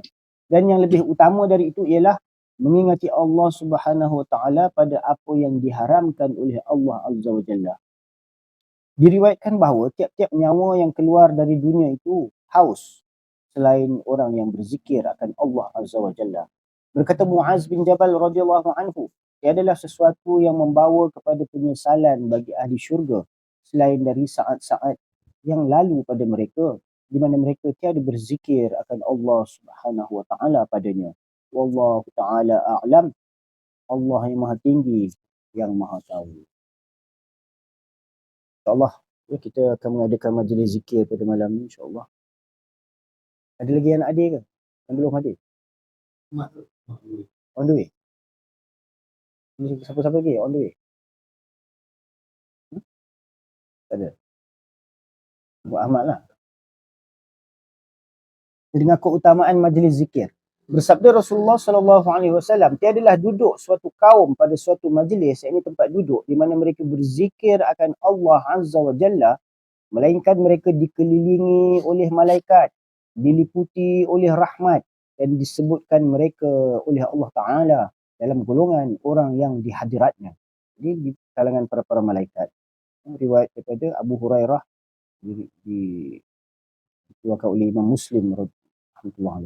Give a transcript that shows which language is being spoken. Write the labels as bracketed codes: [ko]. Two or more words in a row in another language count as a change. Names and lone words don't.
[ms] Dan yang lebih utama dari itu ialah mengingati [ar] الله سبحانه وتعالى [ms] pada apa yang diharamkan oleh [ar] الله عز وجل. [ms] Diriwayatkan bahawa tiap-tiap nyawa yang keluar dari dunia itu haus selain orang yang berzikir akan [ar] الله عز وجل. [ms] Berkata Muaz bin Jabal [ar] رضي الله عنه, [ms] tiadalah sesuatu yang membawa kepada penyesalan bagi ahli syurga selain dari saat-saat yang lalu pada mereka, di mana mereka tiada berzikir akan [ar] الله سبحانه وتعالى [ms] padanya. [ar] والله تعالى أعلم. [ms] Allah yang Maha Tinggi, yang Maha Tahu. [ar] إن شاء الله [ms] ya, kita akan mengadakan majlis zikir pada malam ni, [ar] إن شاء الله. [ms] Ada lagi yang nak hadir ke? Yang belum hadir? [en] On the way? [ms] Siapa-siapa lagi [en] on the way? [ms] Tak ada. Buat Ahmad lah. Dengan keutamaan majlis zikir. Bersabda Rasulullah SAW, tiadalah duduk suatu kaum pada suatu majlis, ini tempat duduk di mana mereka berzikir akan [ar] الله عز وجل, [ms] melainkan mereka dikelilingi oleh malaikat, diliputi oleh rahmat dan disebutkan mereka oleh [ar] الله تعالى [ms] dalam golongan orang yang di hadiratnya. Jadi di kalangan para malaikat. Riwayat daripada Abu Hurairah dikeluarkan oleh Imam Muslim rahimahullah.